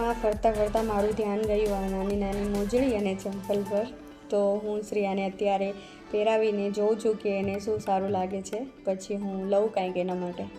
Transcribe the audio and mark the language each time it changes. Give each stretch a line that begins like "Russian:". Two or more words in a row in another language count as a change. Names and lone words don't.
Gujarati: ફરતા ફરતા મારું ધ્યાન ગયું આ નાની નાની મોજડી અને ચંપલ પર। તો હું શ્રેયાને અત્યારે પહેરાવીને જોઉં છું કે એને શું સારું લાગે છે, પછી હું લઉં કાંઈક એના માટે।